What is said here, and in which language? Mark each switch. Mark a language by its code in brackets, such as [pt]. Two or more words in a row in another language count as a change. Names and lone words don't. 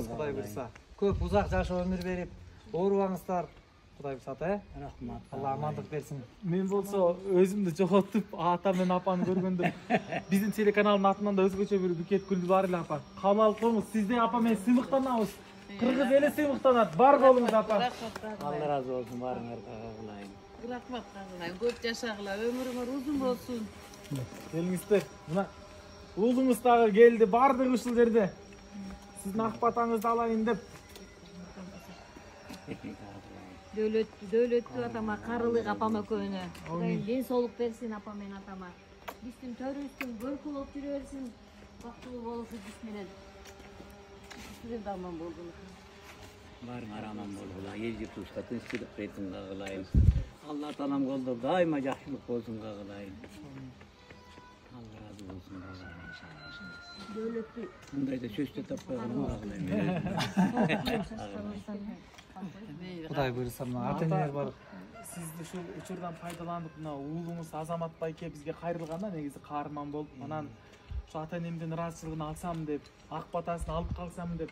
[ky] Кудай буйруса көп узак жашоо өмүр берип, оорубаңыздар. Кудай буйруса ата, Рахмат. Алла амандык берсин. Мен болсо өзүмдү жоготуп, ата менен апаны көргөндө биздин телеканалдын атынан да өзгөчө бир букет гүлдү бар эле апа. Камал коңуз, сизде апа мен сыймыктанабыз. Кыргыз эли сыймыктанат. Бар болуңуз апа. Алла разы олсун, барыңарга кагылайын. Рахмат кагылайын. Көп жашагыла, өмүрүңөр узун болсун. Келиңиздер. Мына уулуңуз дагы келди, бардык ушул жерде. Сиздин ак батаңызды алайын деп. Дөөлөттүү атама, карылык апама экөөнө. Кудайым ден соолук берсин апа мен атама. Биздин төрүбүздүн көркү болуп жүрө берсин. Бактылуу болушу биз менен. Сиздер да аман болгула. Barыңар аман болгула, эл журтубузга тынччылык берсин кагылайын. Алла таалам колдор дайыма жакшылык болсун кагылайын. Алла разы олсун кагылайын. Дөөлөттүү. Мындай да сөздө таппай кагылайын. Кудай буйруса мына ата энелер бар. Сизди ушул учурдан пайдаланып, мына уулуңуз Азамат байке бизге кайрылганда негизи каарман болуп, анан ушу ата энемдин ыраазычылыгын алсам деп, ак батасын алып калсам деп.